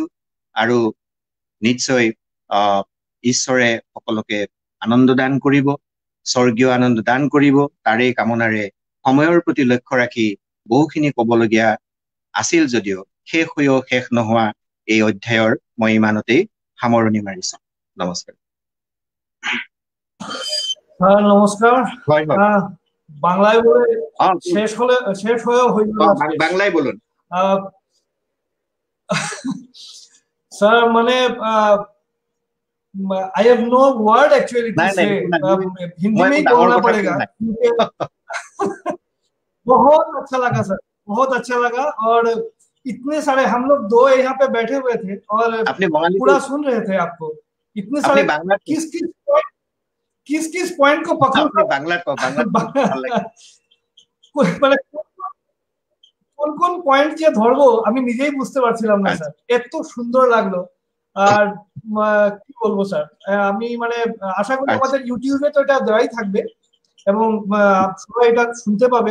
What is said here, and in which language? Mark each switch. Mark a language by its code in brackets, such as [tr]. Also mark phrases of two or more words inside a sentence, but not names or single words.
[as] আৰু নিশ্চয় ঈশ্বৰে সকলোকে আনন্দ দান কৰিব, স্বৰ্গীয় আনন্দ দান কৰিব। তাৰে কামনাৰে সময়ৰ প্ৰতি লক্ষ্য ৰাখি বহুখিনি ক'বলগীয়া আছিল যদিও শেষ হৈও শেষ নোহোৱা এই অধ্যায়ৰ মই ইমানতেই সামৰণি মাৰিছো। নমস্কাৰ। [bn] নমস্কার। বাংলায় বলে শেষ হয়েও বাংলায় বলুন স্যার। মানে [en] I have no word actually to say. [hi] हिंदी में ही बोलना पड़ेगा। बहुत अच्छा लगा सर, बहुत अच्छा लगा। और इतने सारे हम लोग दो यहाँ पे बैठे हुए थे और पूरा सुन रहे थे आपको। इतने सारे किस पॉइंट को पकड़ो [bn] কোন পয়েন্ট যে ধরবো আমি নিজেই বুঝতে পারছিলাম না স্যার। এত সুন্দর লাগলো। আর কি বলবো স্যার, আমি মানে আশা করি আমাদের ইউটিউবে তো এটা দেওয়াই থাকবে এবং সবাই এটা শুনতে পাবে।